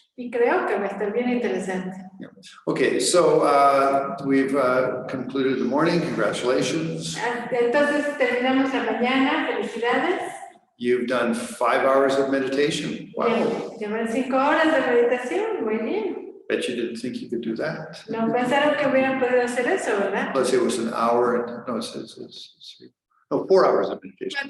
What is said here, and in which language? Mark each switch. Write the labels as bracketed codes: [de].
[es] Y creo que va a estar bien interesante. [en] Okay, so we've concluded the morning. Congratulations. [es] Entonces terminamos la mañana, felicidades. [en] You've done 5 hours of meditation. Wow. [es] Llevan 5 horas de meditación, muy bien. [en] Bet you didn't think you could do that. [es] No pensaron que hubieran podido hacer eso, ¿verdad? [en] Let's say it was an hour and no, it's 4 hours of meditation.